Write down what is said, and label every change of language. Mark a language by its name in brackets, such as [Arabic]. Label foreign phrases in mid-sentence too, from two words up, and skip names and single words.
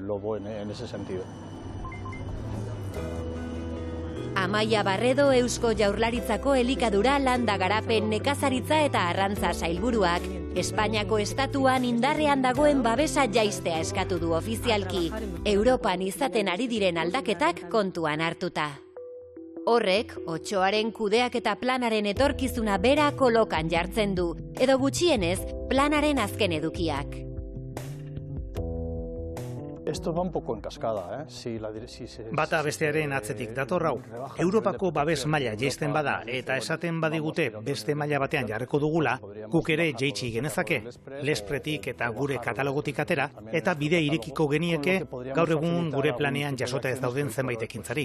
[Basque] Amaia Barredo Eusko Jaurlaritzako elikadura, landa garapen, nekazaritza eta arrantza sailburuak Espainiako estatuan indarrean dagoen babesa jaistea eskatu du ofizialki, Europan izaten ari diren aldaketak kontuan hartuta. Horrek, otsoaren kudeaketa planaren etorkizuna bera kolokan jartzen du, edo gutxienez, planaren azken edukiak. [Spanish] Esto va un poco en cascada, [Basque] Bata bestearen atzetik dator hau. Europako babes maila jaisten bada eta esaten badigute beste maila batean jarriko dugula, guk ere jaitsi genezake, lespretik eta gure katalogotik atera, eta bide irekiko genieke gaur egun gure planean jasota ez dauden zenbait ekintzari.